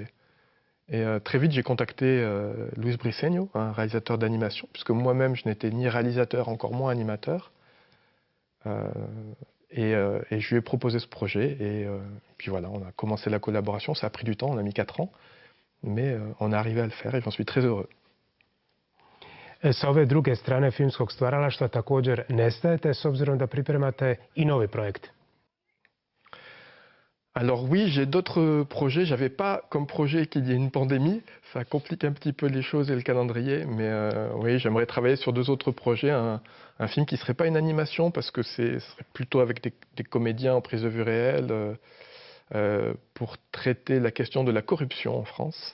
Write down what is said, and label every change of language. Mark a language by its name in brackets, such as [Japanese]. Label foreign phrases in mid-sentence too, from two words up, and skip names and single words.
[French] Et très vite, j'ai contacté Luis Briceño, un réalisateur d'animation, puisque moi-même, je n'étais ni réalisateur, encore moins animateur. Et je lui ai proposé ce projet et puis voilà, on a commencé la collaboration, ça a pris du temps, on a mis 4 ans, mais on est arrivé à le faire et j'en suis très heureux. [Croatian] Sa ove druge strane filmskog stvaralaštva također nestajete s obzirom da pripremate i novi projekt. [French] Alors oui, j'ai d'autres projets. J'avais pas comme projet qu'il y ait une pandémie. Ça complique un petit peu les choses et le calendrier. Mais oui, j'aimerais travailler sur 2 autres projets. Un film qui serait pas une animation parce que ce serait plutôt avec des comédiens en prise de vue réelle pour traiter la question de la corruption en France.